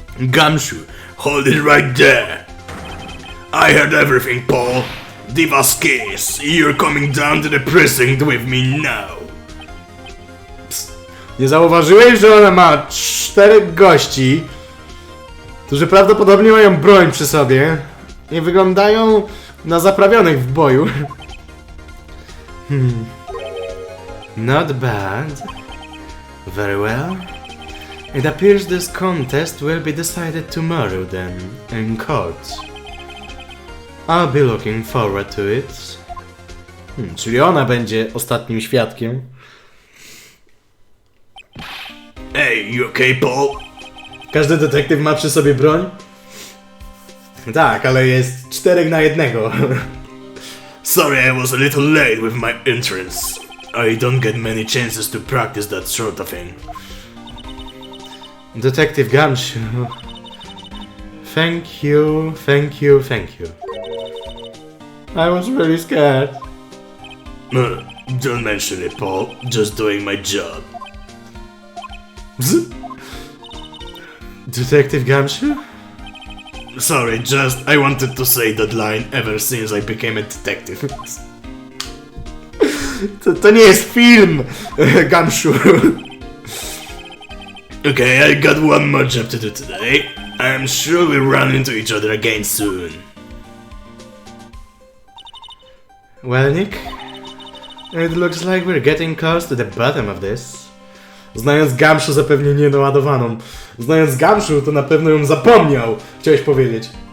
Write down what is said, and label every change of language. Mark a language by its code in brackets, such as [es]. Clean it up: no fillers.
[en] Gumshoe, hold it right there. I heard everything, Paul. Di Vasquez, you're coming down to the precinct with me now. Psst. [pl] Nie zauważyłeś, że ona ma 4 gości, którzy prawdopodobnie mają broń przy sobie i wyglądają na zaprawionych w boju. [en] Not bad. Very well. It appears this contest will be decided tomorrow then, in court. I'll be looking forward to it. [pl] Czyli ona będzie ostatnim świadkiem. [en] Hey, you okay, Paul? [pl] Każdy detektyw ma przy sobie broń? Tak, ale jest 4 na 1. [en] Sorry I was a little late with my entrance. I don't get many chances to practice that sort of thing. Detective Gumshoe. Thank you, thank you, thank you. I was really scared. Don't mention it, Paul. Just doing my job. Detective Gumshoe? Sorry, just I wanted to say that line ever since I became a detective. [pl] To nie jest film, Gumshoe. [en] Okay, I got one more job to do today. I'm sure we'll run into each other again soon. Well, Nick, it looks like we're getting close to the bottom of this. [pl] Znając Gumshoe zapewne nie naładowaną. Znając Gumshoe to na pewno ją zapomniał, chciałeś powiedzieć.